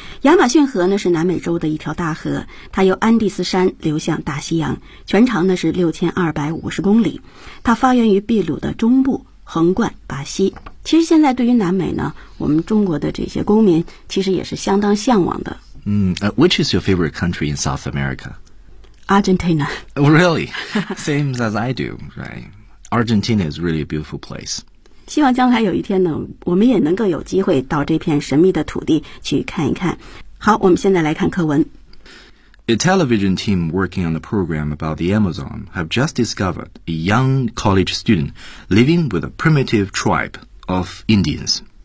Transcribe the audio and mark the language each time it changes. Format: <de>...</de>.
<zh>亚马逊河呢是南美洲的一条大河，它由安第斯山流向大西洋，全长呢是6250公里。它发源于秘鲁的中部，横贯巴西。其实现在对于南美呢，我们中国的这些公民其实也是相当向往的。</zh> <en>Which is your favorite country in South America? Argentina. Oh, really? Same as I do, right? Argentina is really a beautiful place.</en> <zh>希望将来有一天呢，我们也能够有机会到这片神秘的土地去看一看。好，我们现在来看课文。</zh> <en>A television team working on a program about the Amazon have just discovered a young college student living with a primitive tribe of Indians.</en>